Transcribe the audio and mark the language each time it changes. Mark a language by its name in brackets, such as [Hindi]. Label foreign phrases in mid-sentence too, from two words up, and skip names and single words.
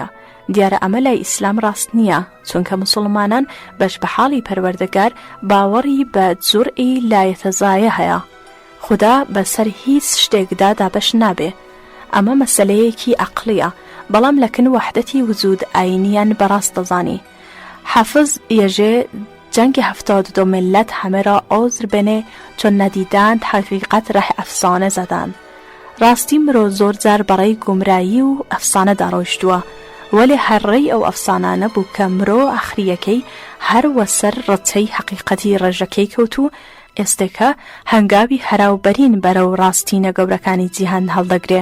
[Central Kurdish] دیارە ئەمە لای ئیسلام ڕاست نییە، چونکە مسلمانان بەش بە حاڵی پەروەردگار باوەڕی بە جورئی لایەتەزایە هەیە. خدا بەسەر هیچ شتێکدا دابەش نابێ. ئەمە مەسەلەیەکی عەقلیە، بەڵام لەکن وەحدەتی وجود ئاینیان بەڕاست دەزانی. [Persian] حافظ یەژێ جەنگی 72 ملت همه را عذر بنه چون ندیدند حقیقت ره افسانه زدند. [Central Kurdish] ڕاستی مرۆ زۆر جار بەڕێی گومرایی و ئەفسانە داڕۆیشتووە، وەلی هەرڕێی ئەو ئەفسانانە بوو کە مرۆ ئاخریەکەی هەروە سەر ڕەچەی حەقیقەتی ڕێژەکەی کەوت و ئێستێکە هەنگاوی هەراوبەرین بەرەو ڕاستینە گەورەکانی جیهان هەڵدەگرێ.